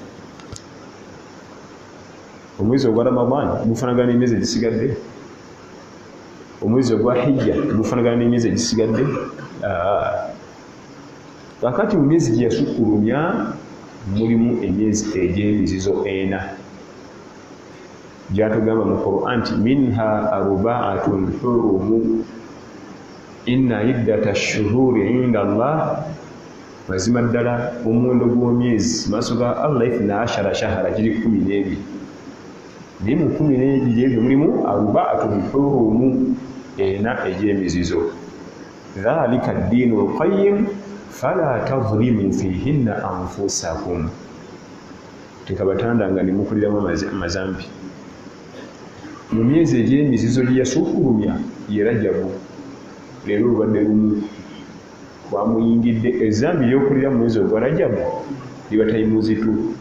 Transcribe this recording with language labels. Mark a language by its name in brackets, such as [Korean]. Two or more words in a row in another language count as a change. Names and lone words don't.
[Ganda] Omwezi ogwa Ramadan gufaanagana n'emyezi egisigadde, omwezi ogwa Hijja gufaanagana n'emyezi egisigadde. Kakati mu myezi gye yasukkulumya mulimu emyezi egy'emizizo 4 gy'atugamba mu Quran nti [Arabic] منها أربعة حرم إن عدة الشهور عند الله, [Ganda] mazima ddala omuwendo gw'omyezi maaso ga Allah 12 shahara giri 12. Naye mu 12 ebyo mulimu [Arabic] أربعة حرم, [Ganda] 4 egy'emizizo. [Arabic] ذلك الدين القيم فلا تظلموا فيهن أنفسكم. [Ganda] Tekabatandanga ne mukuliramu amazambi. Mu myezi egy'emizizo gye yasukkulumya ye Rajabu, leero olubadde lumu twamuyingidde ezambi ly'okulira mu mwezi ogwa Rajabu liba tayimuzitu.